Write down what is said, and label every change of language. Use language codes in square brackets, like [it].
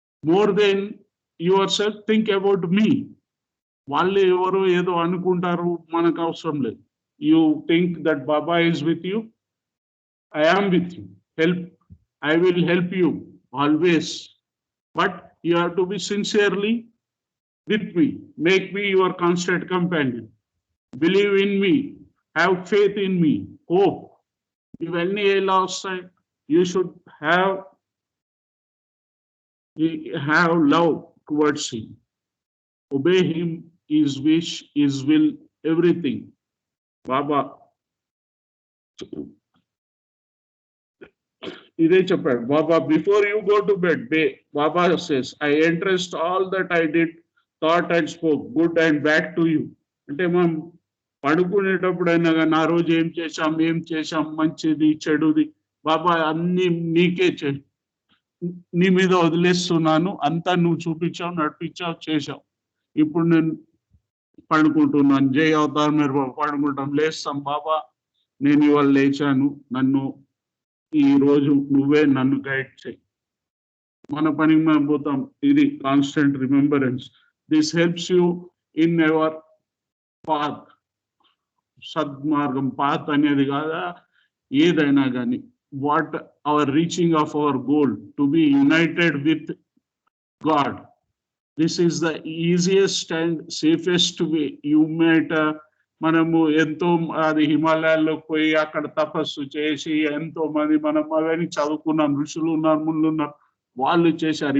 [en] More than yourself, think about me. [te] వాళ్ళు ఎవరు ఏదో అనుకుంటారు, మనకు అవసరం లేదు. [en] You think that Baba is with you, I am with you, help, I will help you always. But you have to be sincerely with me, make me your constant companion, believe in me, have faith in me, hope. [te] Ivanni ela vastayi. [en] You should have love towards him, obey him, his wish, his will, everything. [te] Baba ఇదే చెప్పాడు బాబా. [en] Before you go to bed, Baba says, I entrust all that I did, thought and spoke, good and bad to you. [te] అంటే మనం పడుకునేటప్పుడు అయినా కానీ ఆ రోజు ఏం చేశాం, మంచిది చెడుది, బాబా అన్ని నీకే నీ మీద వదిలేస్తున్నాను, అంతా నువ్వు చూపించావు, నడిపించావు, చేశావు. ఇప్పుడు నేను పడుకుంటున్నాను. జై అవతార్ మేర్ బాబా. పడుకుంటాం, లేస్తాం, బాబా నేను ఇవాళ లేచాను, నన్ను ఈ రోజు నువ్వే నన్ను గైడ్ చేయి. మన పనికి మనం పోతాం. ఇది constant remembrance. [en] This helps you in your path. [te] సద్మార్గం, path అనేది కాదా, ఏదైనా కానీ. [en] What our reaching of our goal to be united with God. This is the easiest and safest way. [te] You mate మనము ఎంతో అది హిమాలయాల్లోకి పోయి అక్కడ తపస్సు చేసి ఎంతో మంది మనం అవన్నీ చదువుకున్నాం, ఋషులు ఉన్నారు, ముందు ఉన్నారు, వాళ్ళు చేశారు.